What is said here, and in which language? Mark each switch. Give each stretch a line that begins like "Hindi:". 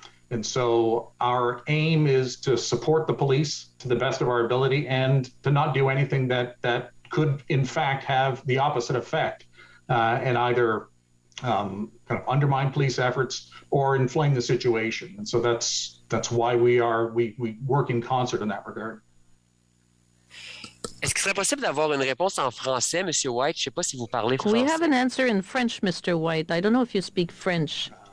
English: And so our aim is to support the police to the best of our ability and to not do anything that could in fact have the opposite effect and either kind of undermine police efforts or inflame the situation. And so that's why we work in concert in that regard.
French: Est-ce qu'il serait possible d'avoir une réponse en français, Monsieur White? Je ne sais pas si vous parlez français.
English: We have an answer in French, Mr. White. I don't know if you speak French.